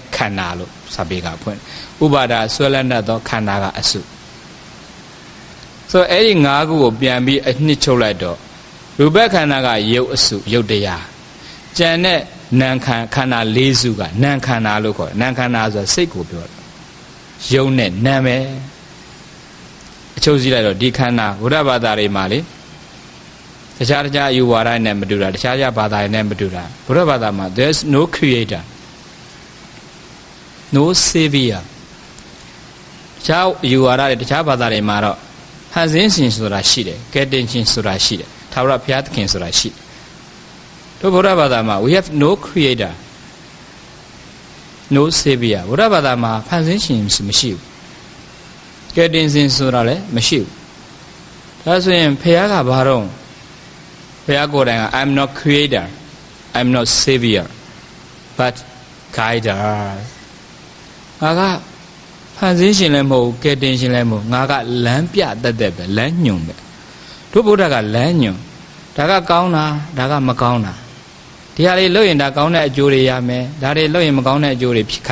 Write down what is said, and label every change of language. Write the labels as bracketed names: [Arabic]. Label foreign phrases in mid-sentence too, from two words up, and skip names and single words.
[Burmese] ခန္ဓာလို့စာပေကဖွင့်ဥပါဒါဆွဲလန်းတတ်သောခန္ဓာကအစုဆိုအဲ့ဒီ၅ခုကိုပြန်ပြီးအနှစ်ချုပ်လိုက်တော့ရူပခန္ဓာကရုပ်အစုရုပ်တရားကြံတဲ့နာမ်ခန္ဓာ၄စုကနာမ်ခန္ဓာလို့ခေါ်တယ်နာမ်ခန္ဓာဆိုတာစိတ်ကိုပြောတယ်ရုပ်နဲ့နာမ်ပဲဒအချုပ်စည်းလိုက်တော့ဒီခန္ဓာဘုရားဘာသာတွေမှာလေတခြားအယူဝါဒနဲ့မတူတာတခြားဘာသာတွေနဲ့မတူတာဘုရားဘာသာမှာ [English] there's no creator no savior [Burmese] တခြားအယူဝါဒတွေတခြားဘာသာတွေမှာတော့ဖန်ဆင်းရှင်ဆိုတာရှိတယ်ကယ်တင်ရှင်ဆိုတာရှိတယ်ထာဝရဘုရားသခင်ဆိုတာရှိတယ်တို့ဘုရားဘာသာမှာ [English] we have no creator no savior [Burmese] ဘုရားဘာသာမှာဖန်ဆင်းရှင်မရှိဘူးကယ်တင်ရှင်ဆိုတာလည်းမရှိ ဘူးဒါဆိုရင်ဘုရားကဘာတော့ဘုရားကိုယ်တိုင်က [English] I'm not creator I'm not savior but guider [Burmese] ငါကဖန်ဆင်းရှင်လည်းမဟုတ်ကယ်တင်ရှင်လည်းမဟုတ်ငါကလမ်းပြတတ်တဲ့ပဲလမ်းညွန်ပဲ တို့ဘုရားကလမ်းညွန်ဒါကကောင်းတာဒါကမကောင်းတာဒီဟာလေးလုပ်ရင်ဒါကောင်းတဲ့အကျိုးတွေရမယ်ဒါတွေလုပ်ရင်မကောင်းတဲ့အကျိုးတွေခံ